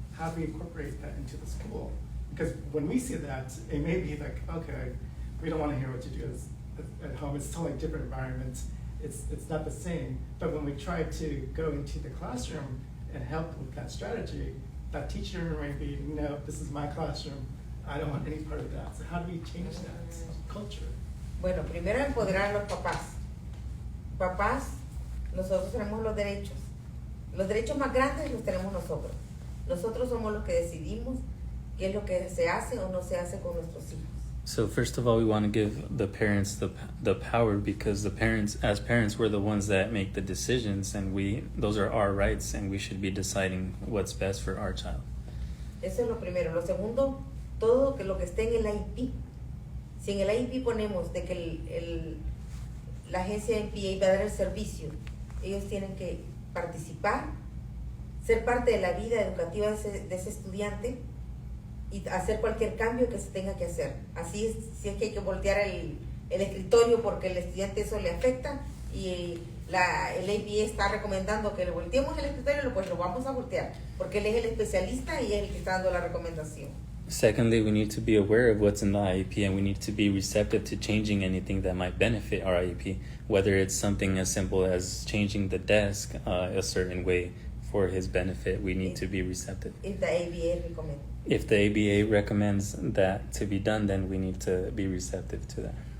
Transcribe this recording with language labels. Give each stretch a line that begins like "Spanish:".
English: How do we incorporate that into the school? Because when we see that, it may be like, okay, we don't want to hear what you do at home. It's totally different environment. It's not the same. But when we try to go into the classroom and help with that strategy, that teacher might be, no, this is my classroom. I don't want any part of that. So how do we change that culture?
Spanish: Bueno, primero empoderar a los papás. papás, nosotros tenemos los derechos. Los derechos más grandes los tenemos nosotros. Nosotros somos los que decidimos qué es lo que se hace o no se hace con nuestros hijos.
English: So first of all, we want to give the parents the power, because the parents, as parents, we're the ones that make the decisions, and those are our rights, and we should be deciding what's best for our child.
Spanish: Eso es lo primero. Lo segundo, todo lo que esté en el IEP. Si en el IEP ponemos de que la agencia M.A. va a dar el servicio, ellos tienen que participar, ser parte de la vida educativa de ese estudiante y hacer cualquier cambio que se tenga que hacer. Así es, si es que hay que voltear el escritorio porque el estudiante eso le afecta y el ABA está recomendando que le volteemos el escritorio, pues lo vamos a voltear, porque él es el especialista y es el que está dando la recomendación.
English: Secondly, we need to be aware of what's in the IEP, and we need to be receptive to changing anything that might benefit our IEP, whether it's something as simple as changing the desk a certain way for his benefit. We need to be receptive. If the ABA recommends. If the ABA recommends that to be done, then we need to be receptive to that.